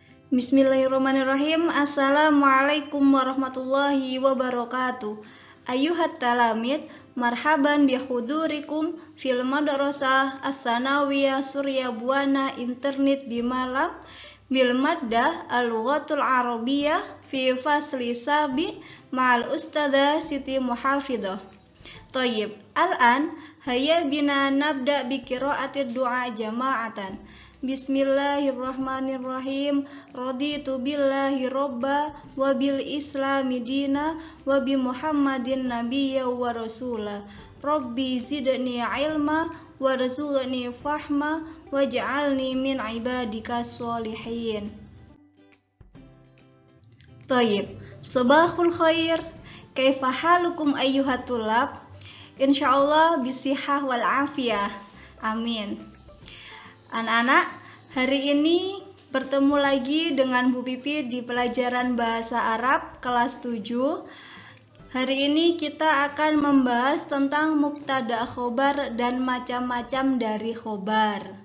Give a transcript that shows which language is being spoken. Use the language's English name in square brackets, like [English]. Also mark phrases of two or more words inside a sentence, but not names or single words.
[Arabic] بسم الله الرحمن الرحيم السلام عليكم ورحمة الله وبركاته. أيها التلاميذ مرحبا بحضوركم في المدرسة الثانوية Surya Buana Internet Bimalam بالمادة اللغة العربية في الفصل السابع مع الأستاذة Siti Muhafidah. طيب الآن هيا بنا نبدأ بقراءة الدعاء جماعة. Bismillahirrahmanirrahim. رضيت بالله ربا وبالإسلام دينا وبمحمد نبيا ورسولا. رب زدني علما وارزقني فهما واجعلني من عبادك الصالحين. طيب صباح الخير. كيف حالكم أيها الطلاب? إن شاء الله بالصحة والعافية. Amin. [Indonesian] Anak-anak, hari ini bertemu lagi dengan Bu Pipi di pelajaran Bahasa Arab kelas 7. Hari ini kita akan membahas tentang [Arabic] مبتدأ خبر [Indonesian] dan macam-macam dari khobar.